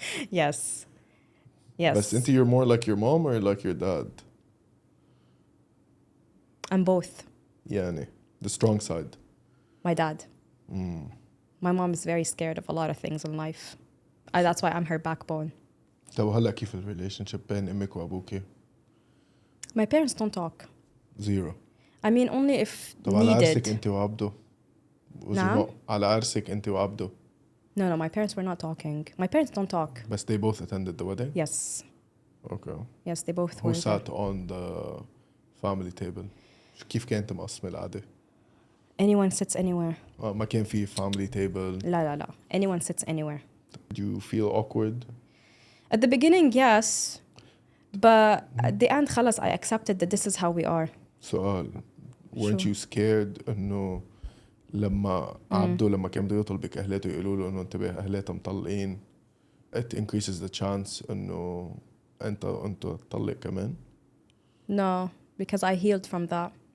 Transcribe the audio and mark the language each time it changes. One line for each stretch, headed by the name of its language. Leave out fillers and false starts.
English: Yes. Yes.
Arabic: بس أنت
English: you're more like your mom or like your dad? I'm both. يعني the strong side. My dad. My mom is very scared of a lot of things in life. That's why I'm her backbone.
Arabic: طب هلا كيف الريليشن بين أمك وأبوكي؟
English: My parents don't talk. Zero. I mean, only if
Arabic: طب على عرسك
English: needed.
Arabic: أنت وعبده؟ نعم؟ على عرسك أنت وعبده؟
English: No, my parents were not talking. My parents don't talk. But they both attended the wedding? Yes. Okay. Yes, they both Who were. sat on the family table?
Arabic: كيف كانت مقسمة القعدة؟
English: Anyone sits anywhere.
Arabic: ما كان في
English: family table. لا. Anyone sits anywhere. Did you feel awkward? At the beginning, yes. But at the end, خلاص, I accepted that this is how we are.
Arabic: سؤال.
English: Weren't you scared
Arabic: إنه لما عبده لما كان بده يطلبك أهلاته يقولوا له إنه انتبه أهلاته مطلقين
English: it increases the chance
Arabic: إنه أنت تطلق كمان?
English: No, because I healed from that.